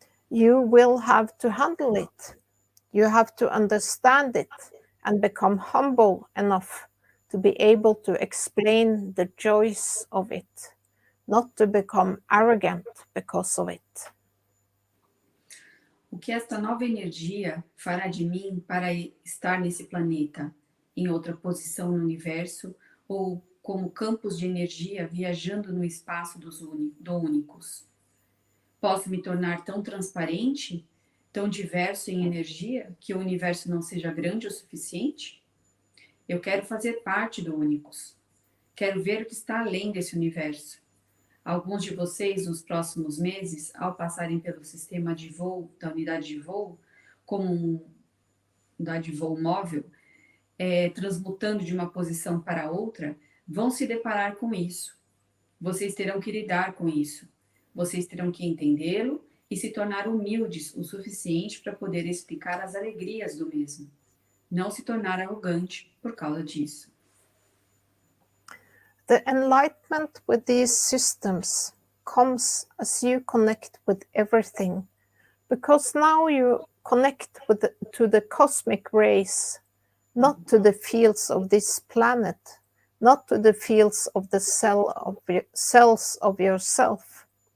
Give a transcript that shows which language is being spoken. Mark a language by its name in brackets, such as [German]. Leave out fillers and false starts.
[English] You will have to handle it. You have to understand it and become humble enough to be able to explain the joys of it, not to become arrogant because of it. [Portuguese] O que esta nova energia fará de mim para estar nesse planeta, em outra posição no universo, ou como campos de energia viajando no espaço do únicos? Posso me tornar tão transparente, tão diverso em energia, que o universo não seja grande o suficiente? Eu quero fazer parte do únicos. Quero ver o que está além desse universo. Alguns de vocês, nos próximos meses, ao passarem pelo sistema de voo, da unidade de voo, como uma unidade de voo móvel, transmutando de uma posição para outra, vão se deparar com isso. Vocês terão que lidar com isso. Vocês terão que entendê-lo e se tornar humildes o suficiente para poder explicar as alegrias do mesmo. Não se tornar arrogante por causa disso. [English] The enlightenment with these systems comes as you connect with everything, because now you connect to the cosmic rays, not to the fields of this planet, not to the fields of the cells of yourself.